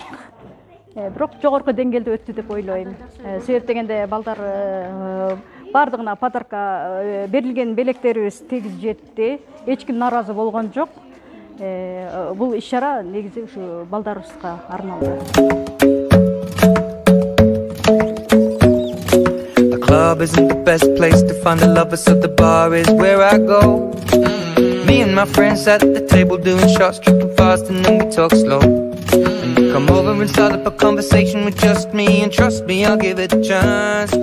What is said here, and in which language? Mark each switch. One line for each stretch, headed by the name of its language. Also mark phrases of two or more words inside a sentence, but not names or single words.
Kyrgyz: Бирок жогорку деңгээлде өттү деп ойлойм. Себеп дегенде балдар бардыгына подарка берилген белектерибиз тегиз жетти. Эч ким наразы болгон жок. Бул иш-чара негизи ушу балдарыбызга арналды.
English: The club isn't the best place to find the lovers, so the bar is where I go. Me and my friends at the table doing shots, tripping fast, and then we talk slow. And you come over and start up a conversation with just me, and trust me, I'll give it a chance.